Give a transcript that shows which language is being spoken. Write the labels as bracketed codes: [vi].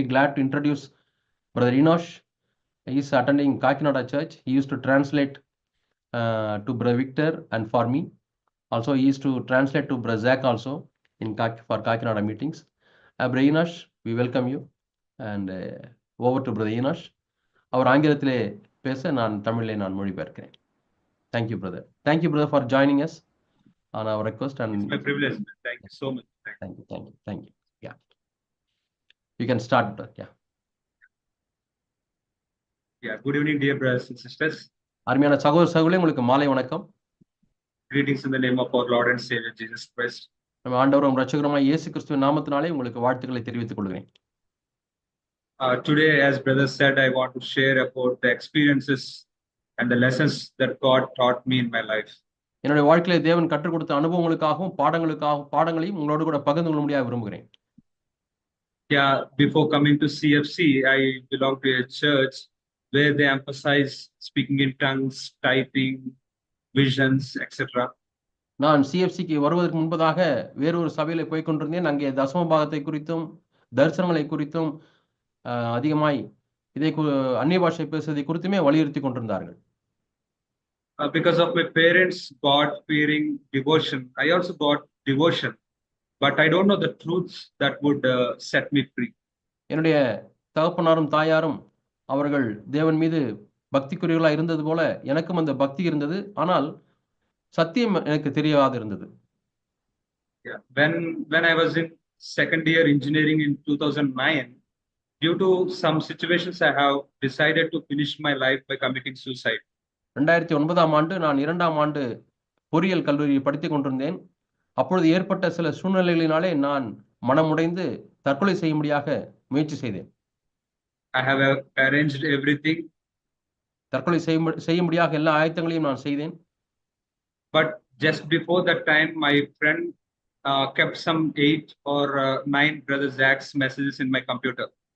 [en] glad to introduce Brother Enosh. He is attending Kakinada Church. He used to translate to Brother Victor and for me. Also, he used to translate to Brother Zach also for Kakinada meetings. Brother Enosh, we welcome you. And over to Brother Enosh. [ta] அவர் ஆங்கிலத்திலே பேச நான் தமிழிலே நான் மொழிபெயர்க்கிறேன். [en] Thank you, brother. Thank you, brother, for joining us on our request. And it's my privilege. Thank you so much. Thank you. Yeah. You can start, brother. Yeah. Good evening, dear brothers and sisters. [ta] அருமையான சகோதர சகோதரிகளே, உங்களுக்கு மாலை வணக்கம். [en] Greetings in the name of our Lord and Savior Jesus Christ. [ta] நம்ம ஆண்டவரும் இரட்சகருமாய் இயேசு கிறிஸ்துவின் நாமத்தினாலே உங்களுக்கு வாழ்த்துக்களை தெரிவித்துக் கொள்கிறேன். [en] Today, as brother said, I want to share about the experiences and the lessons that God taught me in my life. [ta] என்னுடைய வாழ்க்கையிலே தேவன் கற்றுக் கொடுத்த அனுபவங்களுக்காகவும் பாடங்களையும் உங்களோடு கூட பகிர்ந்து கொள்ள முடியாது விரும்புகிறேன். [en] Yeah, before coming to CFC, I belong to a church where they emphasize speaking in tongues, typing, visions, etc. [ta] நான் சிஎஃப்சிக்கு வருவதற்கு முன்பதாக வேறொரு சபையில போய் கொண்டிருந்தேன். அங்கே தசம பாகத்தை குறித்தும் தரிசனங்களை குறித்தும் அதிகமாய் இதை அந்நிய பாஷை பேசுவதை குறித்துமே வலியுறுத்தி கொண்டிருந்தார்கள். [en] Because of my parents' God-fearing devotion, I also got devotion, but I don't know the truths that would set me free. [ta] என்னுடைய தகப்பனாரும் தாயாரும் அவர்கள் தேவன் மீது பக்திக்குரியவர்களாக இருந்தது போல எனக்கும் அந்த பக்தி இருந்தது. ஆனால் சத்தியம் எனக்கு தெரியாது இருந்தது. Yeah. [en] When I was in second year engineering in 2009, due to some situations, I have decided to finish my life by committing suicide. [ta] 2009ஆம் ஆண்டு நான் 2ஆம் ஆண்டு பொறியியல் கல்லூரியில் படித்துக் கொண்டிருந்தேன். அப்பொழுது ஏற்பட்ட சில சூழ்நிலைகளினாலே நான் மனமுடைந்து தற்கொலை செய்யும்படியாக முயற்சி செய்தேன். [en] I have arranged everything. [ta] தற்கொலை செய்யும்படியாக எல்லா ஆயத்தங்களையும் நான் செய்தேன். [en] But just before that time, my friend kept some 8 or 9 brother Zach's messages in my computer.